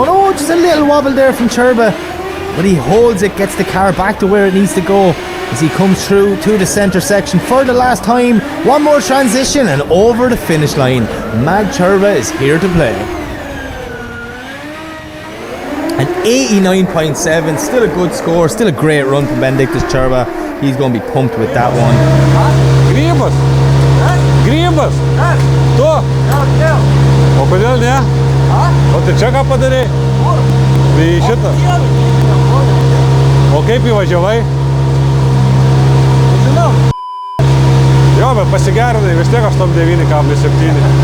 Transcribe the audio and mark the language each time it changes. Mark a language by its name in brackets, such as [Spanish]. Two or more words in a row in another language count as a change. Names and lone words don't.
[English] Oh, just a little wobble there from Turbo, but he holds it, gets the car back to where it needs to go as he comes through to the centre section for the last time. One more transition and over the finish line. Mad Turbo is here to play. An 89.7, still a good score, still a great run from Benedictus Turbo. He's going to be pumped with that one. [Lithuanian] Grybas? Grybas? Tu? O kodėl ne? O tai čia ką padarei? Tai šitą. O kaip įvažiavai? Jo, bet pasigerinai, vis tiek 8,9,7.